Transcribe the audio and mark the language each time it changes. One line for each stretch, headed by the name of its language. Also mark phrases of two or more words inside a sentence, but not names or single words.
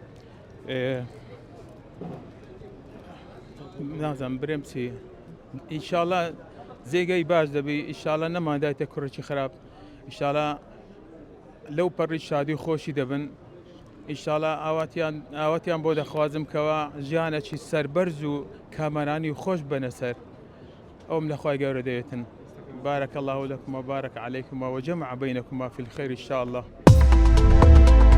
Central Kurdish: نازانم برێم چی ئینشاڵڵا زێگەی باش دەبی ئینشاڵڵا نەمادایتە کوڕێکی خراپ ئینشاڵڵا لەو پەڕی شادی خۆشی دەبن ئینشاڵڵا ئاواتیان بۆ دەخوازم کەەوە ژیانێکی سەربەرز و کامەرانی خۆش بنەسەر ئەوم لەخوای گەورە دەوێتن
Arabic: بارك الله لكم وبارك عليكم وجمع بينكما في الخير إن شاء الله.